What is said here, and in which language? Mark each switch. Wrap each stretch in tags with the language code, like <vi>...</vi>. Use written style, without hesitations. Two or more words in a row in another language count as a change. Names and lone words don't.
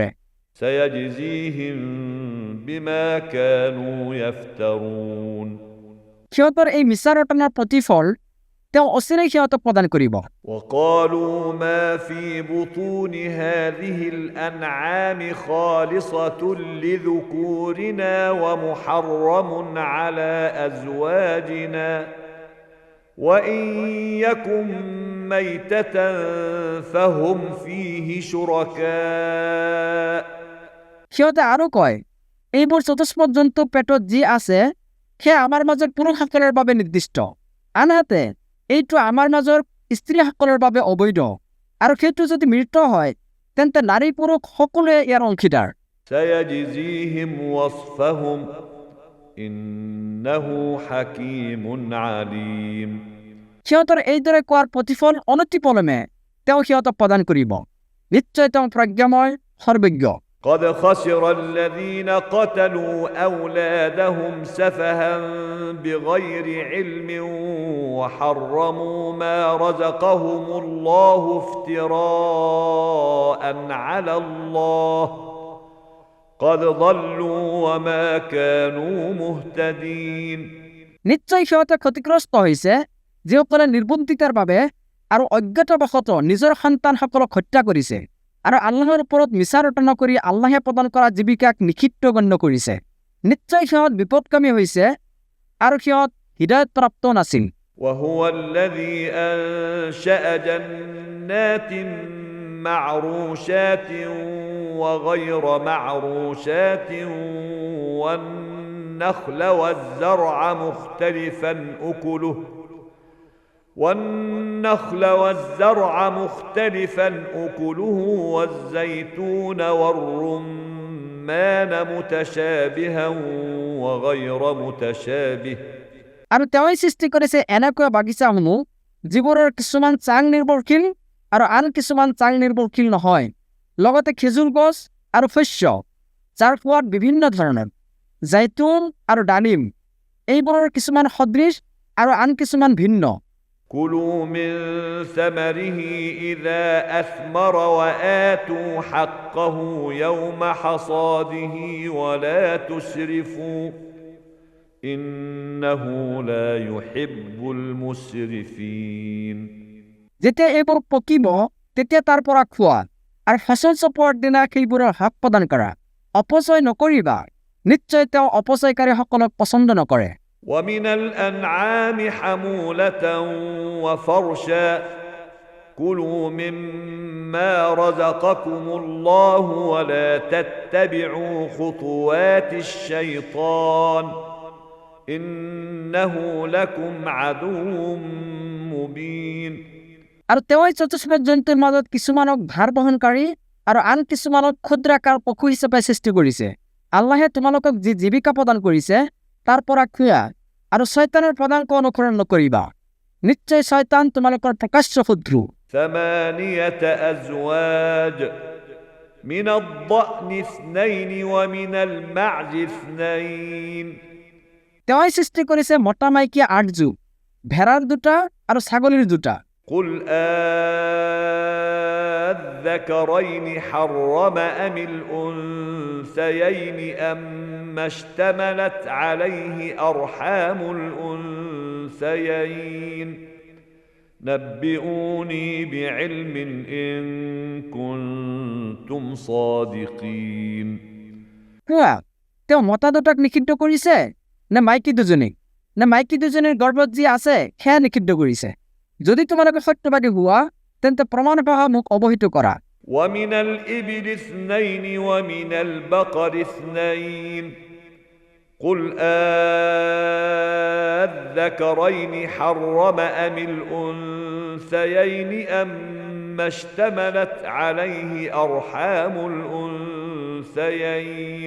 <ar>سيجزيهم بما كانوا يفترون</ar> <as>সিহঁতৰ এই মিছা ৰটনাৰ প্ৰতিফল তেওঁ অচিৰেই সিহঁতক প্ৰদান কৰিব</as> <ar>وقالوا ما في بطون هذه الأنعام خالصة لذكورنا ومحرم على أزواجنا وإن يكن ميتة فهم فيه شركاء</ar> <as>সিহঁতে আৰু কয় এইবোৰ চতুষ্পদ জন্তু পেটত যি আছে সেয়া আমাৰ মাজৰ পুৰুষসকলৰ বাবে নিৰ্দিষ্ট আনহাতে এইটো আমাৰ মাজৰ স্ত্ৰীসকলৰ বাবে অবৈধ আৰু সেইটো যদি মৃত হয় তেন্তে নাৰী পুৰুষ সকলোৱে ইয়াৰ অংশীদাৰ</as> <ar>سيجزيهم وصفهم إنه حكيم عليم</ar> <as>সিহঁতৰ এইদৰে কোৱাৰ প্ৰতিফল অনতিপলমে তেওঁ সিহঁতক প্ৰদান কৰিব নিশ্চয় তেওঁ প্ৰজ্ঞাময় সৰ্বজ্ঞ</as> <ar>قد خسر الذين قتلوا أولادهم سفها بغير علم وحرموا ما رزقهم الله افتراء على الله قد ضلوا وما كانوا مهتدين</ar> <as>নিশ্চয় সিহঁতে ক্ষতিগ্ৰস্ত হৈছে যিসকলে নিৰ্বুদ্ধিতাৰ বাবে আৰু অজ্ঞতাবশতঃ নিজৰ সন্তানসকলক হত্যা কৰিছে আৰু আল্লাহৰ ওপৰত মিছা ৰটনা কৰি আল্লাহে প্ৰদান কৰা জীৱিকাক নিষিদ্ধ গণ্য কৰিছে নিশ্চয় সিহঁত বিপদকামী হৈছে আৰু সিহঁত হিদায়ত প্ৰাপ্ত নাছিল</as> <ar>وهو الذي أنشأ جنات معروشات وغير معروشات والنخل والزرع مختلفا أكله والزيتون والرمان متشابها وغير متشابه</ar> <as>আৰু তেওঁই সৃষ্টি কৰিছে এনেকুৱা বাগিচাসমূহ যিবোৰৰ কিছুমান চাং নিৰ্ভৰশীল আৰু আন কিছুমান চাং নিৰ্ভৰশীল নহয় লগতে খেজুৰ গছ আৰু শস্য যাৰ সোৱাদ বিভিন্ন ধৰণৰ জৈতুন আৰু ডালিম এইবোৰৰ কিছুমান সদৃশ আৰু আন কিছুমান ভিন্ন</as> <ar>كلوا من ثمره إذا أثمر وآتوا حقه يوم حصاده ولا تسرفوا إنه لا يحب المسرفين</ar> <as>যেতিয়া এইবোৰ পকিব তেতিয়া তাৰ পৰা খোৱা আৰু ফচল চপোৱাৰ দিনা সেইবোৰৰ হক প্ৰদান কৰা অপচয় নকৰিবা নিশ্চয় তেওঁ অপচয়কাৰীসকলক পছন্দ নকৰে</as> <ar>ومن الأنعام حمولة وفرشا كلوا مما رزقكم الله ولا تتبعوا خطوات الشيطان إنه لكم عدو مبين</ar> <as>আৰু তেওঁই চতুষ্পদ জন্তুৰ মাজত কিছুমানক ভাৰ বহনকাৰী আৰু আন কিছুমানক ক্ষুদ্ৰাকাৰ পশু হিচাপে সৃষ্টি কৰিছে। আল্লাহে তোমালোকক যি জীৱিকা প্ৰদান কৰিছে তাৰ পৰা খোৱা আৰু শয়তানৰ পদাঙ্ক অনুসৰণ নকৰিবা। নিশ্চয় শয়তান তোমালোকৰ প্ৰকাশ্য শত্ৰু।</as> <ar>8 أزواج من الضأن 2 ومن المعز 2</ar> <as>তেওঁই সৃষ্টি কৰিছে মতা মাইকী 8 যুগ, ভেড়াৰ 2টা আৰু ছাগলীৰ 2টা।</as> <ar>قل الذكرين حرم أم الأنثيين أما اشتملت عليه أرحام الأنثيين نبئوني بعلم إن كنتم صادقين</ar> <as>কোৱা, তেওঁ মতা 2টাক নিষিদ্ধ কৰিছে নে মাইকী 2জনীক, নে মাইকী 2জনীৰ গৰ্ভত যি আছে সেয়া নিষিদ্ধ কৰিছে? যদি তোমালোকে সত্যবাদী হোৱা তেন্তে প্ৰমাণসহ মোক অৱহিত কৰা।</as> <ar>ومن الإبل 2 ومن البقر 2 قل الذكرين حرم أم الأنثيين أما اشتملت عليه أرحام الأنثيين</ar>